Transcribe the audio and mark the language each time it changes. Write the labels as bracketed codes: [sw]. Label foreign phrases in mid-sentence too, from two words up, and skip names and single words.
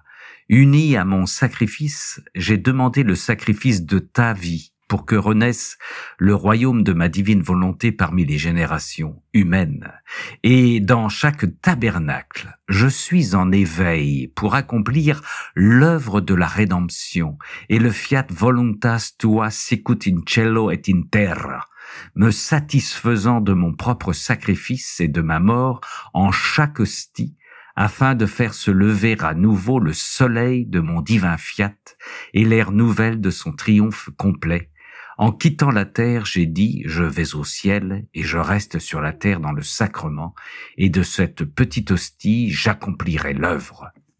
[fr] Uni à mon sacrifice, j'ai demandé le sacrifice de ta vie pour que renaisse le royaume de ma divine volonté parmi les générations humaines. Et dans chaque tabernacle, je suis en éveil pour accomplir l'œuvre de la rédemption et le [la] fiat voluntas tua sicut in cielo et in terra, [fr] me satisfaisant de mon propre sacrifice et de ma mort en chaque hostie, afin de faire se lever à nouveau le soleil de mon divin fiat et l'ère nouvelle de son triomphe complet. En quittant la terre, j'ai dit, je vais au ciel et je reste sur la terre dans le sacrement, et de cette petite hostie, j'accomplirai l'œuvre.